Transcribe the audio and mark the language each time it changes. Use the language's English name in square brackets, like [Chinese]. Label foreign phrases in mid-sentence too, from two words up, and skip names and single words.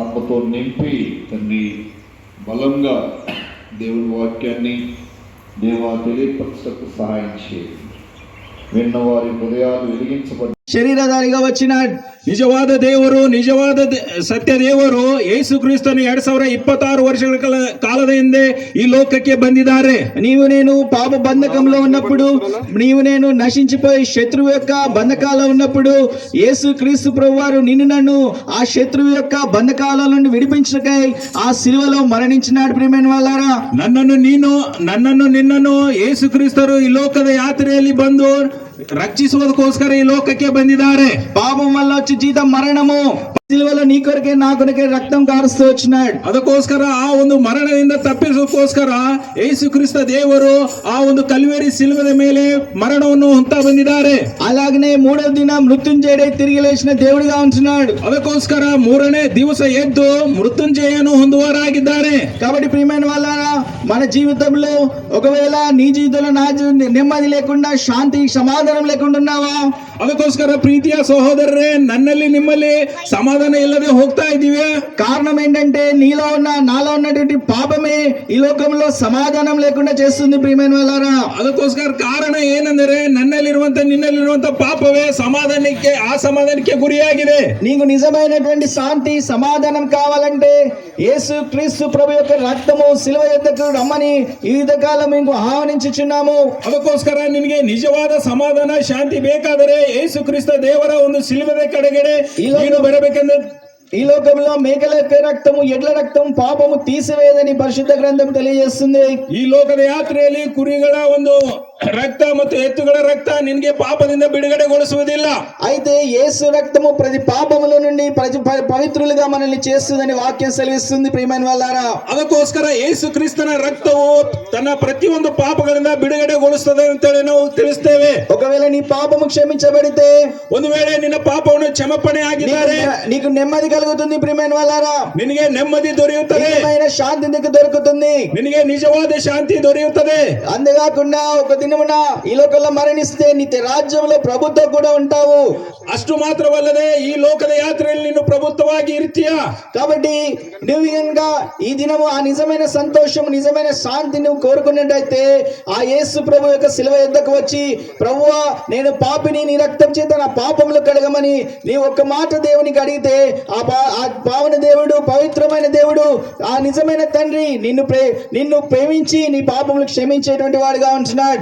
[Telugu] ఆత్మతో నింపి తండ్రి బలంగా దేవుని వాక్యాన్ని దేవా తెలియపరచకు సహాయం చేయండి. విన్నవారి హృదయాలు వెలిగించబడి శరీరధారిగ వచ్చిన [Kannada] ನಿಜವಾದ ದೇವರು, ನಿಜವಾದ ಸತ್ಯ ದೇವರು ಯೇಸು ಕ್ರಿಸ್ತನು 2026 ವರ್ಷಗಳ ಕಾಲದ ಹಿಂದೆ ಈ ಲೋಕಕ್ಕೆ ಬಂದಿದ್ದಾರೆ. [Telugu] నీవు నేను పాప బంధకంలో ఉన్నప్పుడు, నీవు నేను నశించిపోయి శత్రువు యొక్క బంధకాలలో ఉన్నప్పుడు యేసు క్రీస్తు ప్రభువారు నిన్ను నన్ను ఆ శత్రువు యొక్క బంధకాల నుండి విడిపించకై ఆ శిలువలో మరణించినాడు. ప్రియమైన వాళ్ళారా, [Kannada] ನನ್ನನ್ನು ನಿನ್ನನ್ನು ಯೇಸು ಕ್ರಿಸ್ತರು ಈ ಲೋಕದ ಯಾತ್ರೆಯಲ್ಲಿ ಬಂದು ರಕ್ಷಿಸುವುದಕ್ಕೋಸ್ಕರ ಈ ಲೋಕಕ್ಕೆ ಬಂದಿದ್ದಾರೆ. [Telugu] పాపం వల్ల వచ్చి జీతం మరణము, సిలువలో నీ కొరకే నా కొరకే రక్తం కారుస్తూ వచ్చినాడు. [Kannada] ಅದಕ್ಕೋಸ್ಕರ ಆ ಒಂದು ಮರಣದಿಂದ ತಪ್ಪಿಸೋದಕ್ಕೋಸ್ಕರ ಯೇಸು ಕ್ರಿಸ್ತ ದೇವರು ಆ ಒಂದು ಕಲ್ವೇರಿ ಸಿಲುವೆಯ ಮೇಲೆ ಮರಣವನ್ನು ಹೊಂತಾ ಬಂದಿದ್ದಾರೆ. [Telugu] అలాగనే మూడవ దిన మృత్యుంజయుడై తిరిగి లేచిన దేవుడిగా ఉంటున్నాడు. [Kannada] ಅದಕ್ಕೋಸ್ಕರ ಮೂರನೇ ದಿವಸ ಎದ್ದು ಮೃತ್ಯುಂಜಯನು ಹೊಂದುವರಾಗಿದ್ದಾರೆ. [Telugu] కాబట్టి ప్రియమైన వాళ్ళారా, మన జీవితంలో ఒకవేళ నీ జీవితంలో నా నెమ్మది లేకుండా, శాంతి సమాధానం లేకుండా ఉన్నావా? [Kannada] ಅದಕ್ಕೋಸ್ಕರ ಪ್ರೀತಿಯ ಸಹೋದರರೇ, ನನ್ನಲ್ಲಿ ನಿಮ್ಮಲ್ಲಿ ಸಮಾಧಾನ ಇಲ್ಲದೆ ಹೋಗ್ತಾ ಇದ್ದೀವಿ. [Telugu] కారణం ఏంటంటే నీలో ఉన్న నాలో ఉన్నటువంటి పాపమే ఈ లోకంలో సమాధానం లేకుండా చేస్తుంది. ప్రియమైన వాళ్ళారా, [Kannada] ಅದಕ್ಕೋಸ್ಕರ ಕಾರಣ ಏನೆಂದರೆ ನಿನ್ನಲ್ಲಿರುವಂತ ಪಾಪವೇ ಅಸಮಾಧಾನಕ್ಕೆ ಗುರಿಯಾಗಿದೆ. [Telugu] నీకు నిజమైనటువంటి శాంతి సమాధానం కావాలంటే యేసు క్రీస్తు ప్రభు యొక్క రక్తము సిలువ యొద్దకు రమ్మని ఈ విధకాలం మేము ఆహ్వానించుచున్నాము. [Kannada] ಅದಕ್ಕೋಸ್ಕರ ನಿನಗೆ ನಿಜವಾದ ಸಮಾಧಾನ ಶಾಂತಿ ಬೇಕಾದರೆ ಯೇಸು ಕ್ರಿಸ್ತ ದೇವರ ಒಂದು ಸಿಲುವೆಯ ಕಡೆಗಡೆ ನೀನು ಬರಬೇಕೆಂದು. [Telugu] ఈ లోకంలో మేకల యొక్క రక్తము, ఎడ్ల రక్తము పాపము తీసివేయదని పరిశుద్ధ గ్రంథం తెలియజేస్తుంది. [Kannada] ఈ లోಕದ ಯಾತ್ರೆಯಲ್ಲಿ ಕುರಿಗಳ ಒಂದು రక్త ಮತ್ತು ఎత్తుಗಳ రక్త ನಿನಗೆ ಪಾಪದಿಂದ ಬಿಡುಗಡೆಗೊಳಿಸುವುದಿಲ್ಲ. [Telugu] అయితే యేసు రక్తము ప్రతి పాపముల నుండి పవిత్రులుగా మనల్ని చేస్తుందని వాక్యం సెలవిస్తుంది. ప్రియమైన వాళ్ళారా, [Kannada] ಅದಕ್ಕೋಸ್ಕರ ಯೇಸು ಕ್ರಿಸ್ತನ ರಕ್ತವು ತನ್ನ ಪ್ರತಿಯೊಂದು ಪಾಪಗಳಿಂದ ಬಿಡುಗಡೆಗೊಳಿಸುತ್ತದೆ ಅಂತೇಳಿ ನಾವು ತಿಳಿಸ್ತೇವೆ. [Telugu] ఒకవేళ నీ పాపము క్షమించబడితే, [Kannada] ಒಂದು ವೇಳೆ ನಿನ್ನ ಪಾಪವನ್ನು ಕ್ಷಮಾಪಣೆ ಆಗಿದ್ದಾರೆ, [Telugu] నీకు నెమ్మది కలుగుతుంది. ప్రియమైన వాళ్ళారా, [Kannada] ನಿನಗೆ ನೆಮ್ಮದಿ ದೊರೆಯುತ್ತದೆ, [Telugu] శాంతి నీకు దొరుకుతుంది, [Kannada] ನಿನಗೆ ನಿಜವಾದ ಶಾಂತಿ ದೊರೆಯುತ್ತದೆ. [Telugu] అంతేకాకుండా ఒక దినమున ఈ లోకంలో మరణిస్తే నిత్య రాజ్యంలో ప్రభుత్వం కూడా ఉంటావు. [Kannada] ಅಷ್ಟು ಮಾತ್ರವಲ್ಲದೆ ಈ ಲೋಕದ ಯಾತ್ರೆಯಲ್ಲಿ ನೀನು ಪ್ರಭುತ್ವವಾಗಿ ಇರ್ತೀಯ. [Telugu] కాబట్టి నువ్వు ఇంకా ఈ దినము ఆ నిజమైన సంతోషం, నిజమైన శాంతి నువ్వు కోరుకున్నట్టయితే ఆ యేసు ప్రభు యొక్క శిలువ యొద్దకు వచ్చి, ప్రభువా నేను పాపిని, నీ రక్తం చేత నా పాపములు కడగమని నీ ఒక్క మాట దేవునికి అడిగితే ఆ పావన దేవుడు, పవిత్రమైన దేవుడు, ఆ నిజమైన తండ్రి నిన్ను ప్రేమించి నీ పాపములు క్షమించేటువంటి వాడుగా ఉంటున్నాడు.